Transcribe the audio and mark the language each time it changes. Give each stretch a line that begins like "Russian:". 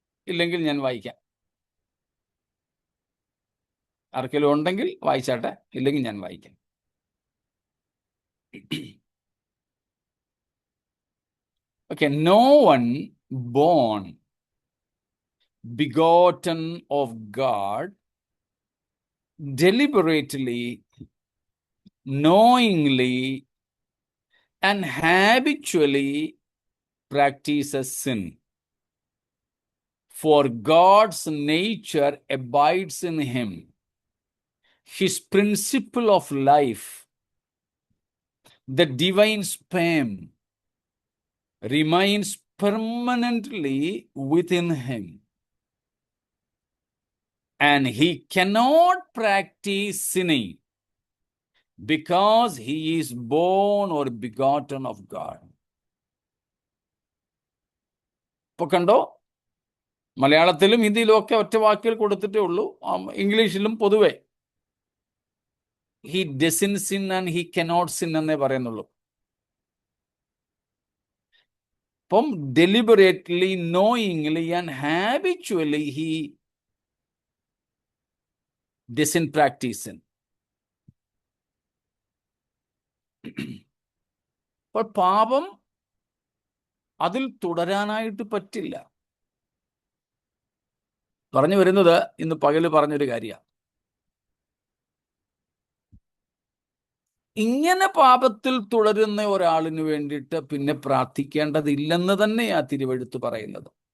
Malayalam: ഇല്ലെങ്കിൽ ഞാൻ വായിക്കാം. ആർക്കെങ്കിലും ഉണ്ടെങ്കിൽ വായിച്ചാട്ടെ, ഇല്ലെങ്കിൽ ഞാൻ വായിക്കാം.
English: Okay, no one born, begotten of God, deliberately, knowingly, and habitually practices sin. For God's nature abides in him. His principle of life, the divine sperm, remains permanently within him. And he cannot practice sinning because he is born or begotten of God.
Malayalam: ഇപ്പൊ കണ്ടോ, മലയാളത്തിലും ഹിന്ദിയിലും ഒക്കെ ഒറ്റ വാക്കുകൾ കൊടുത്തിട്ടേ ഉള്ളൂ. ഇംഗ്ലീഷിലും പൊതുവെ
English: he doesn't sin and he cannot sin
Malayalam: എന്നേ പറയുന്നുള്ളൂ. അപ്പം
English: deliberately, knowingly and habitually he doesn't practice sin.
Malayalam: അപ്പോൾ പാപം അതിൽ തുടരാനായിട്ട് പറ്റില്ല. പറഞ്ഞു വരുന്നത് ഇന്ന് പകല് പറഞ്ഞൊരു കാര്യമാണ്. ഇങ്ങനെ പാപത്തിൽ തുടരുന്ന ഒരാളിന് വേണ്ടിയിട്ട് പിന്നെ പ്രാർത്ഥിക്കേണ്ടതില്ലെന്ന് തന്നെ ആ തിരുവെഴുത്ത് പറയുന്നത്.